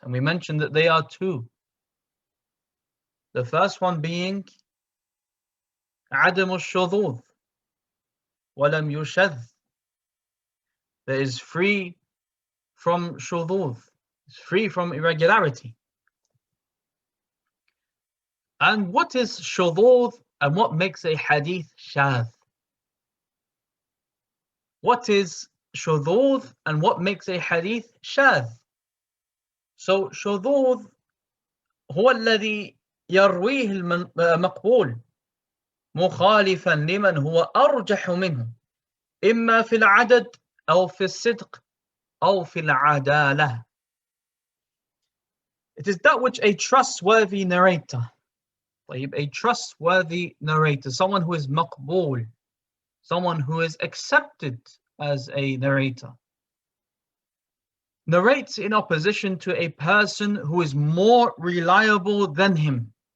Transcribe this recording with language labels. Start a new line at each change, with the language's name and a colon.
English: And we mentioned that they are two. The first one being
Arabic: عدم الشذوذ ولم يشذ,
English: that is free from shudud, is free from irregularity. And what is shudud and what makes a hadith shadh? What is shudud and what makes a hadith shadh?
Arabic: So shudud هو الذي يرويه المقبول مخالفا لمن هو أرجح منه إما في العدد أو في الصدق أو في العدالة.
English: It is that which a trustworthy narrator, a trustworthy narrator, someone who is maqbool, someone who is accepted as a narrator, narrates in opposition to a person who is more reliable than him,